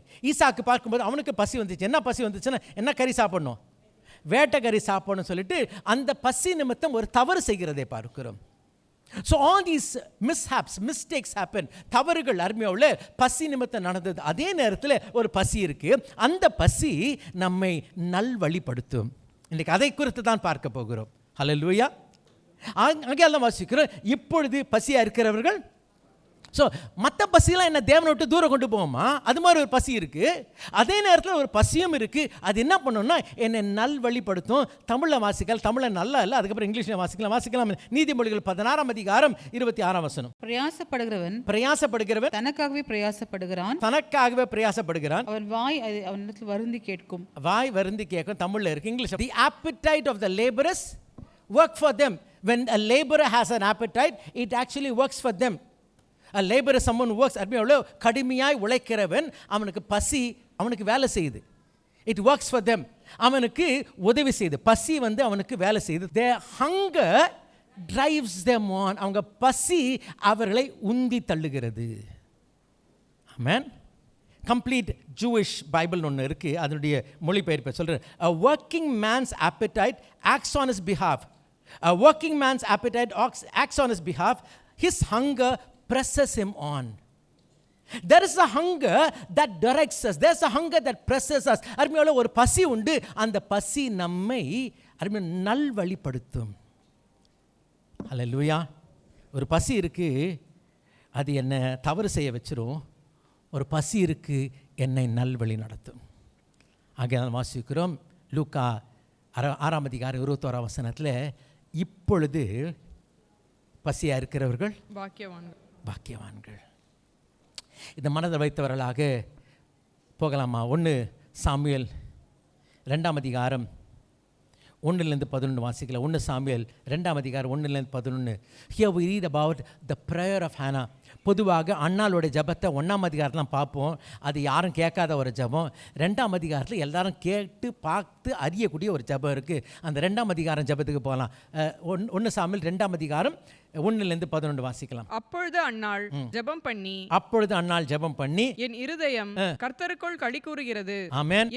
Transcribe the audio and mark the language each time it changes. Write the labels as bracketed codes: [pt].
[ta] ஈசாக்கு பார்க்கும்போது அவனுக்கு பசி வந்துச்சு. என்ன பசி வந்துச்சுன்னா, என்ன கறி சாப்பிடணும், வேட்டை கறி சாப்பிடணும்னு சொல்லிட்டு அந்த பசி நிமித்தம் ஒரு தவறு செய்கிறதை பார்க்கிறோம். [en] So all these mistakes happen. [ta] தவறுகள் அருமையாவுள்ள பசி நிமித்தம் நடந்தது. அதே நேரத்தில் ஒரு பசி இருக்கு, அந்த பசி நம்மை நல்வழிப்படுத்தும். இன்றைக்கு அதை குறித்து தான் பார்க்க போகிறோம். ஹல்லேலூயா. அங்கெல்லாம் வாசிக்கிறோம், இப்பொழுது பசியாக இருக்கிறவர்கள். ஸோ மற்ற பசியெல்லாம் என்ன தேவனை விட்டு தூரம் கொண்டு போவோமா? அது மாதிரி ஒரு பசி இருக்குது. அதே நேரத்தில் ஒரு பசியும் இருக்குது. அது என்ன பண்ணணும்னா என்னை நல்வழிப்படுத்தும். தமிழில் வாசிக்கலாம், தமிழில் நல்லா இல்லை, அதுக்கப்புறம் இங்கிலீஷில் வாசிக்கலாம். நீதிமொழிகள் 16ஆம் அதிகாரம் 26ஆம் வசனம். பிரயாசப்படுகிறவன் தனக்காகவே பிரயாசப்படுகிறான். அவன் வாய் அவனிடத்தில் வருந்தி கேட்கும். தமிழில் இருக்கு, English. [en] The appetite of the laborers work for them. When a laborer has an appetite, it actually works for them. A laborer, someone who works, [ta] கடுமையாய் உழைக்கிறவன், அவனுக்கு பசி அவனுக்கு வேலை செய்யுது. [en] It works for them. [ta] அவனுக்கு உதவி செய்யுது. பசி அவனுக்கு வேலை செய்யுது. [en] Their hunger drives them on. [ta] அவங்க பசி அவர்களை உந்தி தள்ளுகிறது. Amen. Complete Jewish Bible ஒன்று இருக்கு, அதனுடைய மொழிபெயர்ப்பை சொல்றேன். [en] A working man's appetite acts on his behalf. A working man's appetite acts on his behalf. His hunger presses him on. There is a hunger that directs us. There is a hunger that presses us. [ta] அருமையோட ஒரு பசி உண்டு, அந்த பசி நம்மை நல்வழிப்படுத்தும். ஹல்லேலூயா. ஒரு பசி இருக்கு, அது என்னை தவறு செய்ய வச்சிரும். ஒரு பசி இருக்கு, என்னை நல்வழி நடத்தும். ஆகிய வாசிக்கிறோம் லூக்கா 6ஆம் அதிகாரம் 21ஆம் வசனத்தில், இப்பொழுது பசியாக இருக்கிறவர்கள் பாக்கியவான்கள். இந்த மனதை வைத்தவர்களாக போகலாமா? 1 சாமுவேல் 2ஆம் அதிகாரம் 1-11 வாசிக்கலாம். 1 சாமுவேல் 2ஆம் அதிகாரம் 1-11. [en] Here we read about the prayer of Hannah. [ta] பொதுவாக அன்னாளோட ஜபத்தை 1ஆம் அதிகாரத்தில் பார்ப்போம். அது யாரும் கேட்காத ஒரு ஜபம். 2ஆம் அதிகாரத்தில் எல்லாரும் கேட்டு பார்த்து அறியக்கூடிய ஒரு ஜபம் இருக்குது. அந்த 2ஆம் அதிகாரம் ஜபத்துக்கு போகலாம். 1 சாமுவேல் 2ஆம் அதிகாரம் 1-11 வாசிக்கலாம். அப்பொழுது அன்னாள் ஜெபம் பண்ணி என் இருதயம் கர்த்தருக்குள் களி கூறுகிறது. ஆமென்.